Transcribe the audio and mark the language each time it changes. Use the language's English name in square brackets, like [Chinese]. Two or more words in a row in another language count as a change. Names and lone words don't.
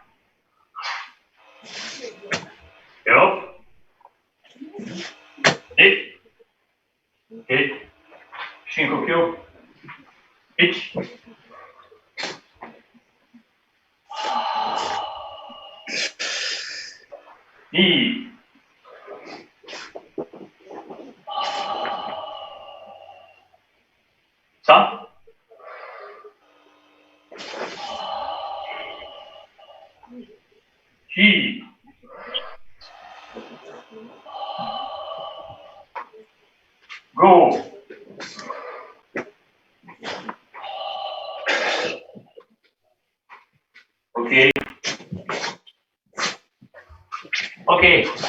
[Japanese] Jo. Hey. Hey. Shinkokyo. Ich. I. San. Chi. Go. [English] Okay. Okay.